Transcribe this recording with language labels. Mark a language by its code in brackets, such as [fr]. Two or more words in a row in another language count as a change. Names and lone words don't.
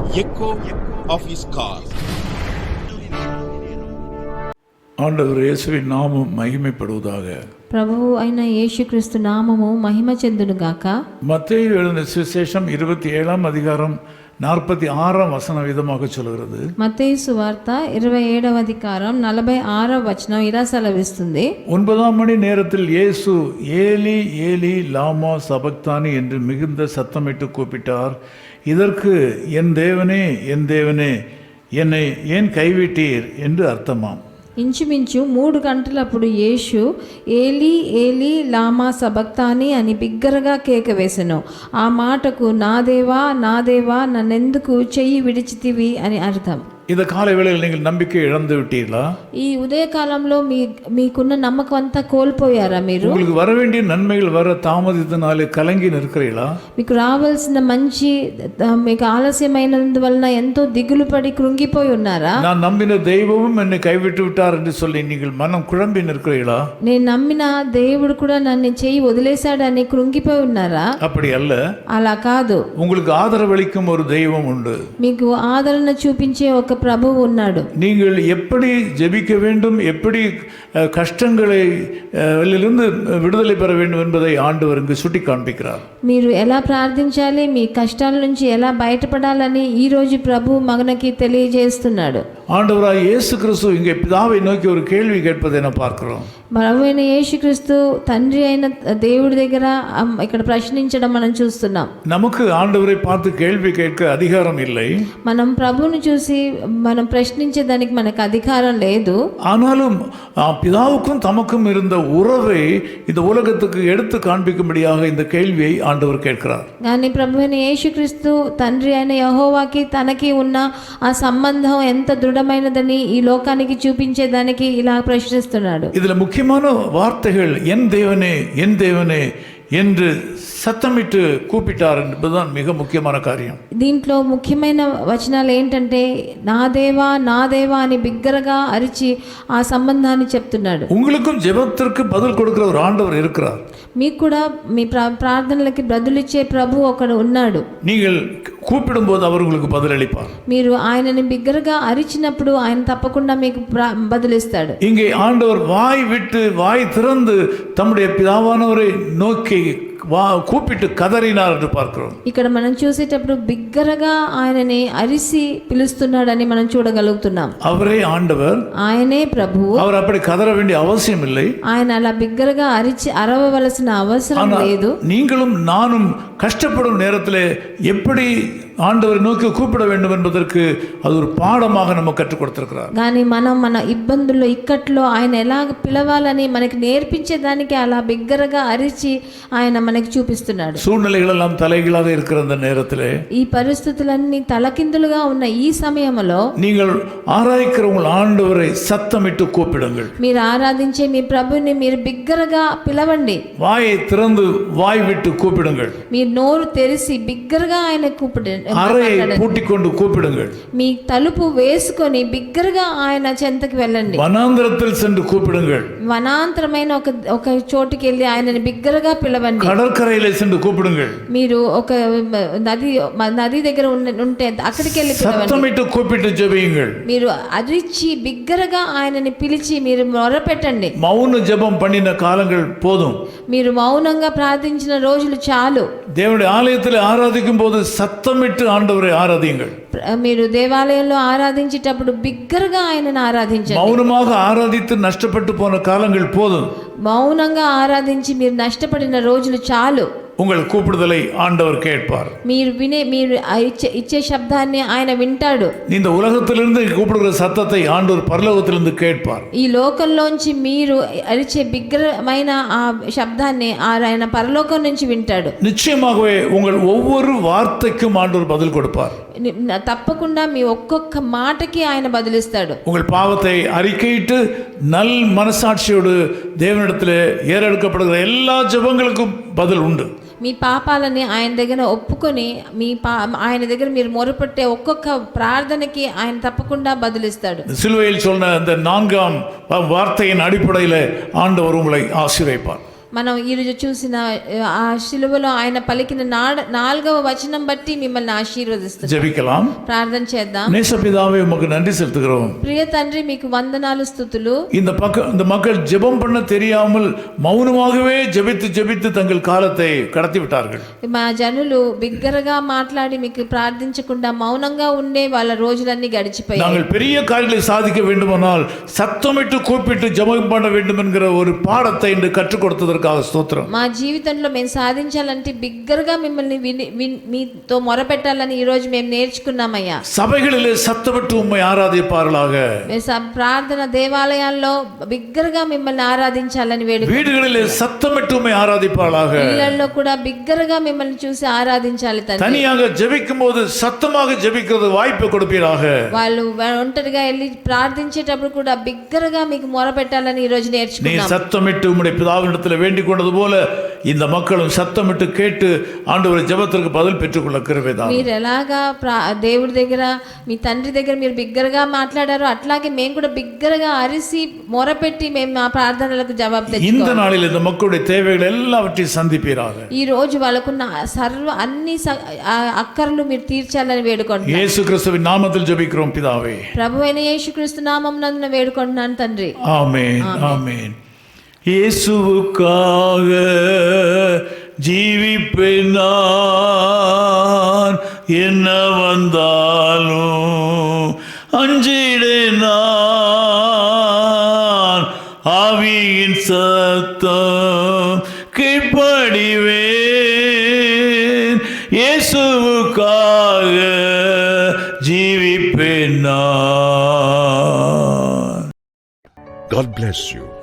[en] echo of his call. [ta] ஆண்டவர் இயேசுவின் நாமம் மகிமைப்படுவதாக. [te] ప్రభువు అయిన యేసుక్రీస్తు నామము మహిమ చెందునుగాక. [ta] மத்தேயு எழுதின சுவிசேஷம் 27ஆம் அதிகாரம் 46ஆம் வசனம் விதமாக சொல்கிறது. [te] మత్తయి సువార్త 27వ అధికారం 46వ వచనం ఇలా సెలవిస్తుంది. [ta] 9ஆம் மணி நேரத்தில் இயேசு [arc] ܐܝܠܝ ܐܝܠܝ ܠܡܐ ܫܒܩܬܢܝ [ta] என்று மிகுந்த சத்தமிட்டு கூப்பிட்டார். இதற்கு என் தேவனே என்னை ஏன் கைவிட்டீர் என்று அர்த்தமாம். [te] ఇంచుమించు 3 గంటలప్పుడు యేసు [arc] ܐܝܠܝ ܐܝܠܝ ܠܡܐ ܫܒܩܬܢܝ [te] అని బిగ్గరగా కేక వేసెను. ఆ మాటకు నా దేవా నన్నెందుకు చెయ్యి విడిచితివి అని అర్థం. [ta] இந்த காலை வேளையில் நீங்கள் நம்பிக்கை இழந்து விட்டீர்களா? [te] ఈ ఉదయకాలంలో మీకున్న నమ్మకం అంతా కోల్పోయారా? మీరు [ta] உங்களுக்கு வர வேண்டிய நன்மைகள் வர தாமதித்தனாலே கலங்கி நிற்கிறீர்களா? [te] మీకు రావాల్సిన మంచి మీకు ఆలస్యమైనందువలన ఎంతో దిగులు పడి కృంగిపోయి ఉన్నారా? [ta] நான் நம்பின தெய்வமும் என்னை கைவிட்டு விட்டார் என்று சொல்லி நீங்கள் மனம் குழம்பி நிற்கிறீர்களா? [te] నేను నమ్మిన దేవుడు కూడా నన్ను చెయ్యి వదిలేశాడని కృంగిపోయి ఉన్నారా? [ta] அப்படி அல்ல. [te] అలా కాదు. [ta] உங்களுக்கு ஆதரவளிக்கும் ஒரு தெய்வம் உண்டு. [te] మీకు ఆదరణ చూపించే ఒక ప్రభువు ఉన్నాడు. [ta] நீங்கள் எப்படி ஜெபிக்க வேண்டும், எப்படி கஷ்டங்களிலிருந்து விடுதலை பெற வேண்டும் என்பதை ஆண்டவர் இங்கு சுட்டி காண்பிக்கிறார். [te] మీరు ఎలా ప్రార్థించాలి, మీ కష్టాల నుంచి ఎలా బయటపడాలని ఈ రోజు ప్రభు మనకి తెలియజేస్తున్నాడు. [ta] ஆண்டவராய் இயேசு கிறிஸ்து இங்கே பிதாவை நோக்கி ஒரு கேள்வி கேட்பதை நான் பார்க்கிறோம். [te] ప్రభు అయిన యేసుక్రీస్తు తండ్రి అయిన దేవుడి దగ్గర ఇక్కడ ప్రశ్నించడం మనం చూస్తున్నాం. [ta] நமக்கு ஆண்டவரை பார்த்து கேள்வி கேட்க அதிகாரம் இல்லை. [te] మనం ప్రభువుని చూసి మనం ప్రశ్నించేదానికి మనకు అధికారం లేదు. [ta] ஆனாலும் பிதாவுக்கும் தமக்கும் இருந்த உறவை இந்த உலகத்துக்கு எடுத்து காண்பிக்கும்படியாக இந்த கேள்வியை ஆண்டவர் கேட்கிறார். [te] కానీ ప్రభు అయిన యేసుక్రీస్తు తండ్రి అయిన యెహోవాకి తనకి ఉన్న ఆ సంబంధం ఎంత దృఢమైనదని ఈ లోకానికి చూపించేదానికి ఇలా ప్రశ్నిస్తున్నాడు. [ta] இதுல முக்கியமான வார்த்தைகள் என் தேவனே என்று சத்தமிட்டு கூப்பிட்டார் என்பதுதான் மிக முக்கியமான காரியம். [te] దీంట్లో ముఖ్యమైన వచనాలు ఏంటంటే నా దేవా అని బిగ్గరగా అరిచి ఆ సంబంధాన్ని చెప్తున్నాడు. [ta] உங்களுக்கும் ஜெபத்திற்கு பதில் கொடுக்கிற ஒரு ஆண்டவர் இருக்கிறார். [te] మీకు కూడా మీ ప్రార్థనలకి బదులిచ్చే ప్రభు ఒకడు ఉన్నాడు. [ta] நீங்கள் கூப்பிடும்போது அவர் உங்களுக்கு பதிலளிப்பார். [te] మీరు ఆయనని బిగ్గరగా అరిచినప్పుడు ఆయన తప్పకుండా మీకు బదులిస్తాడు. [ta] இங்கே ஆண்டவர் வாய் திறந்து தம்முடைய பிதாவானவரை நோக்கி கூப்பிட்டு கதறினார் என்று பார்க்கிறோம். [te] ఇక్కడ మనం చూసేటప్పుడు బిగ్గరగా ఆయనని అరిసి పిలుస్తున్నాడని మనం చూడగలుగుతున్నాం. [ta] அவரே ஆண்டவர், [te] ఆయనే ప్రభువు. [ta] அவர் அப்படி கதற வேண்டிய அவசியம் இல்லை. [te] ఆయన అలా బిగ్గరగా అరిచి అరవవలసిన అవసరం లేదు. [ta] நீங்களும் நானும் கஷ்டப்படும் நேரத்தில் எப்படி ஆண்டவரை நோக்கி கூப்பிட வேண்டும் என்பதற்கு அது ஒரு பாடமாக நம்ம கற்றுக் கொடுத்திருக்கிறார். [te] కానీ మనం మన ఇబ్బందుల్లో ఇక్కట్లో ఆయన ఎలా పిలవాలని మనకి నేర్పించేదానికి అలా బిగ్గరగా అరిచి ఆయన మనకి చూపిస్తున్నాడు. [ta] சூழ்நிலைகள் எல்லாம் தலைகீழாக இருக்கிற அந்த நேரத்தில், [te] ఈ పరిస్థితులన్నీ తలకిందులుగా ఉన్న ఈ సమయంలో [ta] நீங்கள் ஆராய்க்கிற உங்கள் ஆண்டவரை சத்தமிட்டு கூப்பிடுங்கள். [te] మీరు ఆరాధించే మీ ప్రభుని మీరు బిగ్గరగా పిలవండి. [ta] வாயை திறந்து வாய் விட்டு கூப்பிடுங்கள். [te] మీరు నోరు తెరిచి బిగ్గరగా ఆయన కూపిడండి. [ta] அறையை பூட்டிக்கொண்டு கூப்பிடுங்கள். [te] మీ తలుపు వేసుకొని బిగ్గరగా ఆయన చెంతకి వెళ్ళండి. [ta] வனாந்திரத்தில் சென்று கூப்பிடுங்கள். [te] వనాంతరమైన ఒక చోటుకి వెళ్ళి ఆయనని బిగ్గరగా పిలవండి. [ta] கடற்கரையிலே சென்று கூப்பிடுங்கள். [te] మీరు ఒక నది దగ్గర ఉంటే అక్కడికి వెళ్ళి పిలవండి. [ta] சத்தமிட்டு கூப்பிட்டு ஜெபியுங்கள். [te] మీరు అరిచి బిగ్గరగా ఆయనని పిలిచి మీరు మొరపెట్టండి. [ta] மௌன ஜெபம் பண்ணின காலங்கள் போதும். [te] మీరు మౌనంగా ప్రార్థించిన రోజులు చాలు. [ta] தேவனுடைய ஆலயத்தில் ஆராதிக்கும் போது சத்தமிட்டு ஆண்டவரை ஆராதியுங்கள். [te] మీరు దేవాలయంలో ఆరాధించేటప్పుడు బిగ్గరగా ఆయనను ఆరాధించండి. [ta] மௌனமாக ஆராதித்து நஷ்டப்பட்டு போன காலங்கள் போதும். [te] మౌనంగా ఆరాధించి మీరు నష్టపడిన రోజులు చాలు. [ta] உங்கள் கூப்பிடுதலை ஆண்டவர் கேட்பார். [te] మీరు ఇచ్చే శబ్దాన్ని ఆయన వింటాడు. [ta] இந்த உலகத்திலிருந்து கூப்பிடுகிற சத்தத்தை ஆண்டவர் பரலோகத்திலிருந்து கேட்பார். [te] ఈ లోకంలోంచి మీరు అరిచే బిగ్గరమైన ఆ శబ్దాన్ని ఆయన పరలోకం నుంచి వింటాడు. [ta] நிச்சயமாகவே உங்கள் ஒவ்வொரு வார்த்தைக்கும் ஆண்டவர் பதில் கொடுப்பார். [te] తప్పకుండా మీ ఒక్కొక్క మాటకి ఆయన బదులిస్తాడు. [ta] உங்கள் பாவத்தை அறிக்கையிட்டு நல் மனசாட்சியோடு தேவனிடத்தில் ஏறெடுக்கப்படுகிற எல்லா ஜெபங்களுக்கும் பதில் உண்டு. [te] మీ పాపాలని ఆయన దగ్గర ఒప్పుకొని ఆయన దగ్గర మీరు మొరపెట్టే ఒక్కొక్క ప్రార్థనకి ఆయన తప్పకుండా బదులిస్తాడు. [ta] சிலுவையில் சொன்ன அந்த 4ஆம் வார்த்தையின் அடிப்படையில் ஆண்டவர் உங்களை ஆசீர்வதிப்பார். [te] మనం ఈరోజు చూసిన ఆ శిలువలో ఆయన పలికిన 4వ వచనం బట్టి మిమ్మల్ని ఆశీర్వదిస్తున్నాం. [ta] ஜெபிக்கலாம். [te] ప్రార్థన చేద్దాం. [ta] நேசபிதாவே உமக்கு நன்றி செலுத்துகிறோம். [te] ప్రియ తండ్రి మీకు వందనాలు స్తుతులు. [ta] இந்த மக்கள் ஜெபம் பண்ண தெரியாமல் மௌனமாகவே ஜெபித்து ஜெபித்து தங்கள் காலத்தை கடத்தி விட்டார்கள். [te] మా జనులు బిగ్గరగా మాట్లాడి మీకు ప్రార్థించకుండా మౌనంగా ఉండే వాళ్ళ రోజులన్నీ గడిచిపోయాయి. [ta] நாங்கள் பெரிய காரியங்களை சாதிக்க வேண்டுமானால் சத்தமிட்டு கூப்பிட்டு ஜெபம் பண்ண வேண்டும் என்கிற ஒரு பாடத்தை இன்று கற்றுக் கொடுத்ததற்காக ஸ்தோத்திரம். [te] మా జీవితంలో మేము సాధించాలంటే బిగ్గరగా మిమ్మల్ని మీతో మొరపెట్టాలని ఈ రోజు మేము నేర్చుకున్నామయ్యా. [ta] சபைகளிலே சத்தமிட்டு உம்மை ஆராதிப்பார்களாக. [te] ప్రార్థన దేవాలయాల్లో బిగ్గరగా మిమ్మల్ని ఆరాధించాలని వేడుక. [ta] வீடுகளிலே சத்தமிட்டு உம்மை ஆராதிப்பார்களாக. [te] ఇళ్ళల్లో కూడా బిగ్గరగా మిమ్మల్ని చూసి ఆరాధించాలి తండ్రి. [ta] தனியாக ஜெபிக்கும் போது சத்தமாக ஜெபிக்கிறது வாய்ப்பு கொடுப்பீராக. [te] వాళ్ళు ఒంటరిగా వెళ్ళి ప్రార్థించేటప్పుడు కూడా బిగ్గరగా మీకు మొరపెట్టాలని ఈ రోజు [ta] நீ [te] నేర్చుకున్నాం. [ta] சத்தமிட்டு உம்முடைய பிதாவினிடத்தில் வேண்டிக் கொண்டது போல இந்த மக்களும் சத்தமிட்டு கேட்டு ஆண்டவரை ஜெபத்திற்கு பதில் பெற்றுக்கொள்ள கிருபை தாரும். [te] మీరు ఎలాగా దేవుడి దగ్గర మీ తండ్రి దగ్గర మీరు బిగ్గరగా మాట్లాడారో అట్లాగే మేము కూడా బిగ్గరగా అరిసి మొరపెట్టి మేము మా ప్రార్థనలకు జవాబు [ta] இந்த [te] తెచ్చుకోవాలి. [ta] நாளில் இந்த மக்களுடைய தேவைகள் எல்லாவற்றையும் சந்திப்பீராக. [te] ఈ రోజు వాళ్ళకున్న అన్ని అక్కర్లు మీరు తీర్చాలని వేడుకుంటున్నాను. [ta] இயேசு கிறிஸ்துவின் நாமத்தில் ஜெபிக்கிறோம் பிதாவே. [te] ప్రభువైన యేసుక్రీస్తు నామమునందున వేడుకుంటున్నాను తండ్రి. [ta] ஆமென் ஆமென். இயேசுவுக்காக ஜீவிப்பேன் நான், என்ன வந்தாலும் அஞ்சிடேன் நான், ஆவியின் சத்தம் கீழ்ப்படிவேன், இயேசுவுக்காக ஜீவிப்பேன் நான். [en] God bless you.